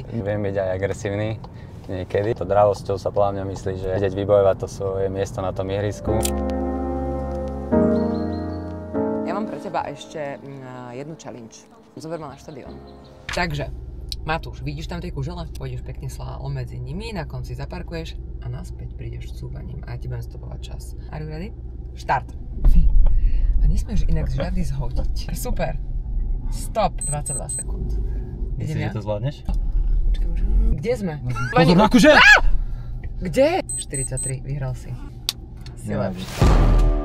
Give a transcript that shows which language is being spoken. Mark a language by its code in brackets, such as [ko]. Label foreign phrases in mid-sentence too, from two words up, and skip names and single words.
[sk] Viem byť aj agresívny niekedy. To dravosťou sa podľa mňa myslí, že vedieť vybojovať to svoje miesto na tom ihrisku. Ja mám pre teba ešte jednu challenge. Zober ma na štadión. Takže, Matúš, vidíš tam tie kužele? Pôjdeš pekne slálom medzi nimi, na konci zaparkuješ a naspäť prídeš cúvaním a ja ti budem stopovať čas. [en] Are you ready? [sk] Štart. A nesmieš inak žiadny zhodiť. Super. Stop. 22 sekúnd. Myslíš, že to zvládneš? Počkaj, už. Kde sme? Pozor na kuže! Kde? 43, vyhral si. Si lepší.